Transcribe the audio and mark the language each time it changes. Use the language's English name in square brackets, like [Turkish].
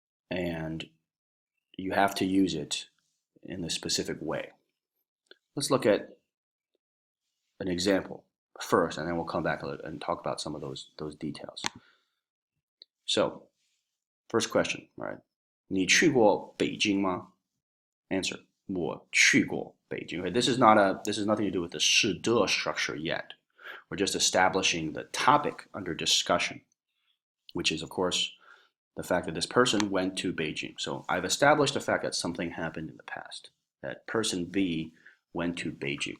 [English] And you have to use it in a specific way. Let's look at an example first, and then we'll come back and talk about some of those details. So, first question, right? [Chinese] 你去过北京吗? Answer: 我去过北京. [English] Okay, this is nothing to do with the 是的 structure yet. We're just establishing the topic under discussion, which is, of course, the fact that this person went to Beijing. So I've established the fact that something happened in the past, that person B went to Beijing.